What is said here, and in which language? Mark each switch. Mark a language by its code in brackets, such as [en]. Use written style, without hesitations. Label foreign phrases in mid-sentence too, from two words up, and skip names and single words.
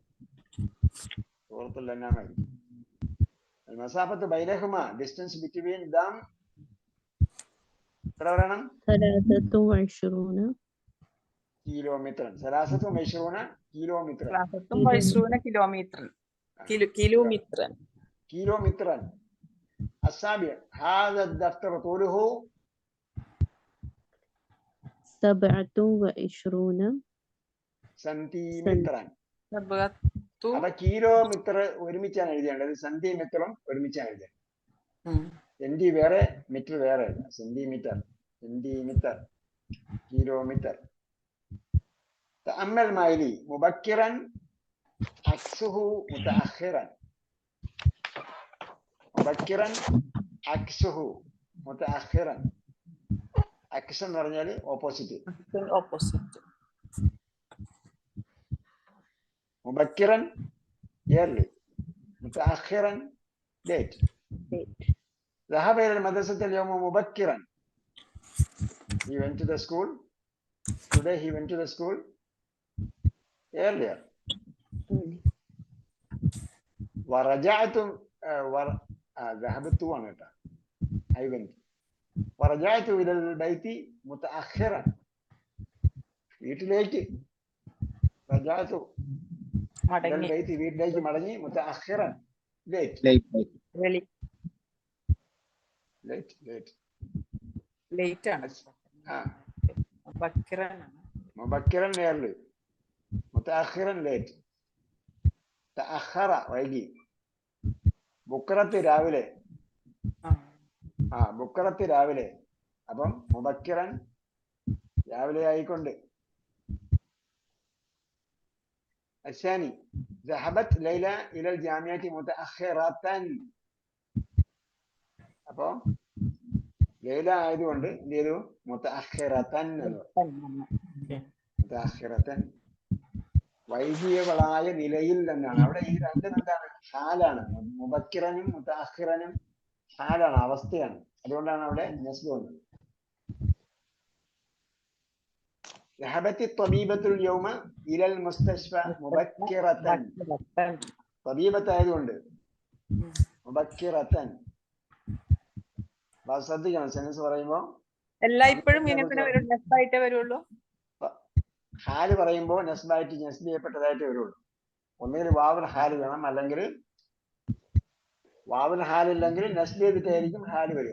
[ar] سورة الأنعام. المسافة بينهما. [en] distance between them [ml] എത്ര പറയണം? [en] 23 [ml] കിലോമീറ്റർ. 23 കിലോമീറ്റർ. കിലോമീറ്റർ. [ar] السابع هذا الدفتر طوله 27 [ml] സെന്റിമീറ്റർ. അപ്പൊ കിലോമീറ്റർ ഒരുമിച്ചാണ് എഴുതേണ്ടത്. സെന്റിമീറ്ററും ഒരുമിച്ചാണ് എഴുതേണ്ടത്. സെന്റി വേറെ, മീറ്റർ വേറെ. സെന്റിമീറ്റർ, കിലോമീറ്റർ. [ar] تأمل مايلي مبكرا عكسه متأخرا. مبكرا عكسه متأخرا. [ml] عكس എന്ന് പറഞ്ഞാൽ ഓപ്പോസിറ്റ്. [ar] مبكرا early, متأخرا late. [en] Late. [ar] ذهب إلى المدرسة اليوم مبكرا. [en] He went to the school. Today he went to the school earlier. Early. [ar] ورجعت ذهبت وانا [en] I went. [ar] ورجعت إلى البيت متأخرا. വീട്ടിലേക്ക് رجعت إلى [ml] മടങ്ങി البيت വീട്ടിലേക്ക് മടങ്ങി متأخرا late. വെളി [en] late. [ml] ലേറ്റ് ആണ് ബക്കിറാനാണ് [ar] مبكرا early. متأخرا late. [ml] تأخر വൈകി. ബുക്കറത്ത് രാവിലെ. ബുക്കറത്ത് രാവിലെ. അപ്പം മുബക്കിറൻ രാവിലെ ആയിക്കൊണ്ട്. [ar] الثاني ذهبت ليلى إلى الجامعة متأخرة. [ml] അപ്പൊ ലൈല ആയതുകൊണ്ട് എന്ത് ചെയ്തു മുതഅഖിറതൻ എന്ന് പറഞ്ഞു. മുതഅഖിറതൻ വൈകിയവളായ നിലയിൽ തന്നെയാണ്. അവിടെ ഈ രണ്ടും എന്താണ് ഹാലാണ്. മുബക്കിറനും മുതഅഖിറനും ഹാലാണ്, അവസ്ഥയാണ്. അതുകൊണ്ടാണ് അവിടെ നസ്ബ് വന്നത്. [ar] ذهبت الطبيبة اليوم إلى المستشفى مبكرة. [ml] طبيبة ആയതുകൊണ്ട് മുബക്കിറതൻ. ശ്രദ്ധിക്കണം സെൻസ് പറയുമ്പോ എല്ലായ്പ്പോഴും ഇങ്ങനെ വരും, നെസ്ബായിട്ടേ വരുള്ളൂ. ഹാല് പറയുമ്പോ നസ്ബായിട്ട് നസ്ബ് ചെയ്യപ്പെട്ടതായിട്ട് വരുള്ളൂ. ഒന്നുകിൽ വാവുൽ ഹാല് വേണം, അല്ലെങ്കിൽ വാവുൽ ഹാലില്ലെങ്കിൽ നസ്ബ് ചെയ്തിട്ടായിരിക്കും ഹാല് വരിക.